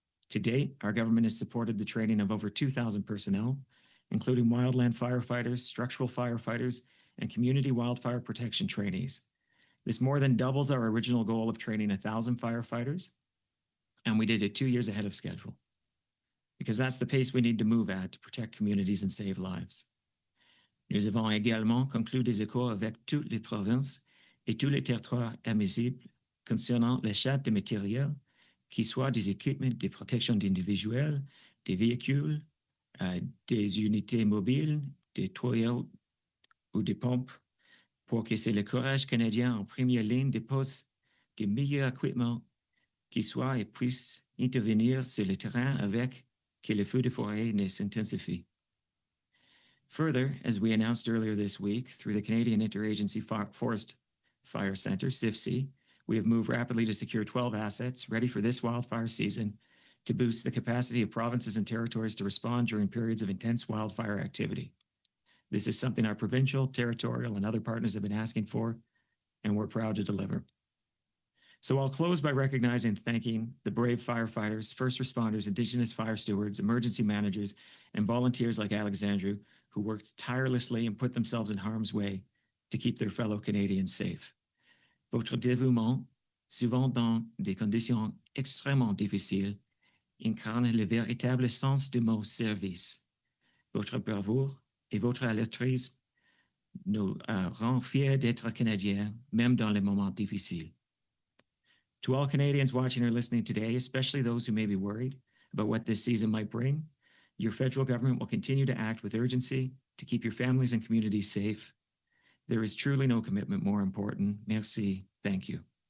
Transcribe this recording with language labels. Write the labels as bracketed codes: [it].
[en] To date, our government has supported the training of over 2,000 personnel, including wildland firefighters, structural firefighters, and community wildfire protection trainees. This more than doubles our original goal of training 1,000 firefighters, and we did it 2 years ahead of schedule, because that's the pace we need to move at to protect communities and save lives. [fr] Nous avons également conclu des accords avec toutes les provinces et tous les territoires admissibles concernant l'achat de matériel, qui soient des équipements de protection individuelle, des véhicules, des unités mobiles, des toilettes ou des pompes, pour que c'est le courage canadien en première ligne dépose des meilleurs équipements qui soient et puissent intervenir sur le terrain avec que le feu de forêt ne s'intensifie. [en] Further, as we announced earlier this week, through the Canadian Interagency Forest Fire Centre, CIFC, we have moved rapidly to secure 12 assets ready for this wildfire season to boost the capacity of provinces and territories to respond during periods of intense wildfire activity. This is something our provincial, territorial, and other partners have been asking for, and we're proud to deliver. So I'll close by recognizing and thanking the brave firefighters, first responders, Indigenous fire stewards, emergency managers, and volunteers like Alexandru who worked tirelessly and put themselves in harm's way to keep their fellow Canadians safe. [fr] Votre dévouement, souvent dans des conditions extrêmement difficiles, incarne le véritable sens du mot service. Votre bravoure et votre altruisme nous rend fiers d'être Canadiens, même dans les moments difficiles. [en] To all Canadians watching or listening today, especially those who may be worried about what this season might bring, your federal government will continue to act with urgency to keep your families and communities safe. There is truly no commitment more important. [fr] Merci. [en] Thank you.